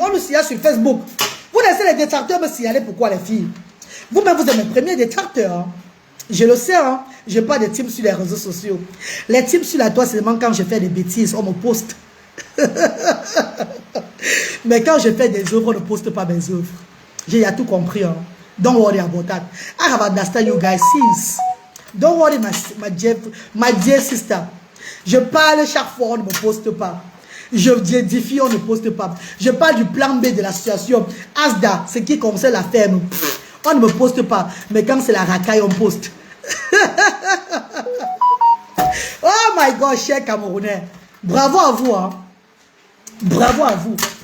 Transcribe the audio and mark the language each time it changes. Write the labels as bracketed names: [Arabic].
[French] On nous signale sur Facebook. Vous laissez les détracteurs me signaler pourquoi, les filles. Vous-même, vous êtes mes premiers détracteurs. Hein. Je le sais, hein. Je n'ai pas de team sur les réseaux sociaux. Les teams sur la toile, c'est seulement quand je fais des bêtises, on me poste. Mais quand je fais des œuvres, on ne poste pas mes œuvres. J'ai tout compris. Hein. [English] Don't worry about that. I have understand you guys since. Don't worry, my dear sister. [French] Je parle chaque fois, on ne me poste pas. Je défie, on ne poste pas. Je parle du plan B de l'association. Asda, ce qui concerne la ferme. On ne me poste pas. Mais quand c'est la racaille, on poste. [English] Oh my God, [French] cher Camerounais. Bravo à vous. Hein. Bravo à vous.